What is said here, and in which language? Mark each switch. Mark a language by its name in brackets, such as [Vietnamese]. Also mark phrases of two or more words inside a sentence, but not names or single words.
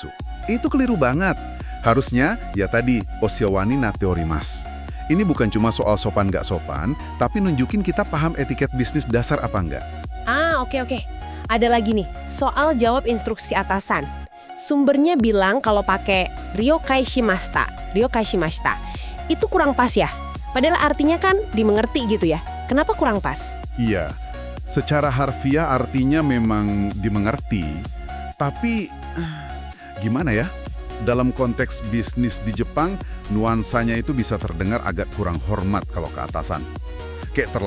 [Indonesian] Itu keliru banget. Harusnya, ya tadi, [Japanese] お世話になっております. [Indonesian] Ini bukan cuma soal sopan nggak sopan, tapi nunjukin kita paham etiket bisnis dasar apa enggak. Oke. Ada lagi nih, soal jawab instruksi atasan. Sumbernya bilang kalau pakai [Japanese] 了解しました. [Indonesian] Itu kurang pas ya? Padahal artinya kan dimengerti gitu ya. Kenapa kurang pas? Iya, secara harfiah artinya memang dimengerti. Tapi, gimana ya? Dalam konteks bisnis di Jepang, nuansanya itu bisa terdengar agak kurang hormat kalau ke atasan.